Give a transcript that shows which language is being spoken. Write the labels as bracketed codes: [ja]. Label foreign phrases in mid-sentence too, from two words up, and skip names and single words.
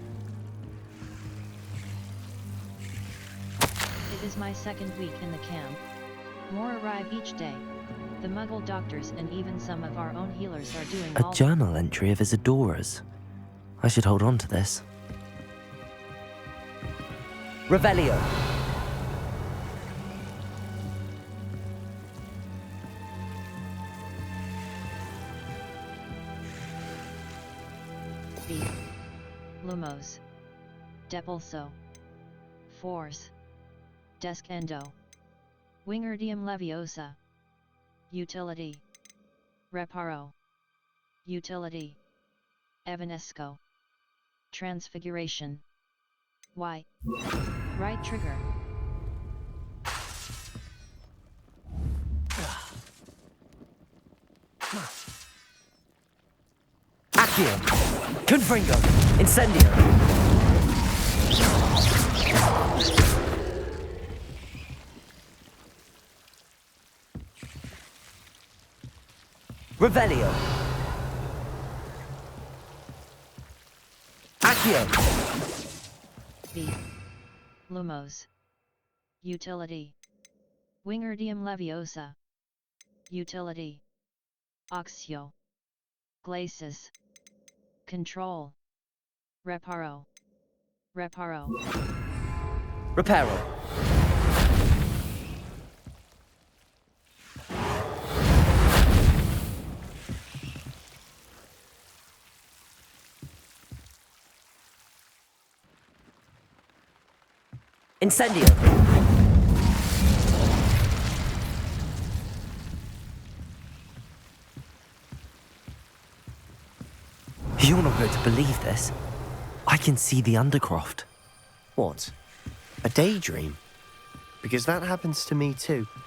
[en] It is my second week in the camp. More arrive each day. The Muggle doctors and even some of our own healers are doing A journal entry of Isadora's. I should hold on to this. Revelio! Lumos. Depulso. Force. Descendo. Wingardium Leviosa. Utility. Reparo. Utility. Evanesco. Transfiguration. Y. Right trigger. Accio! Confringo! Incendio! Revelio! Accio! V. Lumos. Utility. Wingardium Leviosa. Utility. Oxio. Glacis. Control. Reparo. Reparo. Reparo. Incendio. You're not going to believe this. I can see the Undercroft. What? A daydream? Because that happens to me too.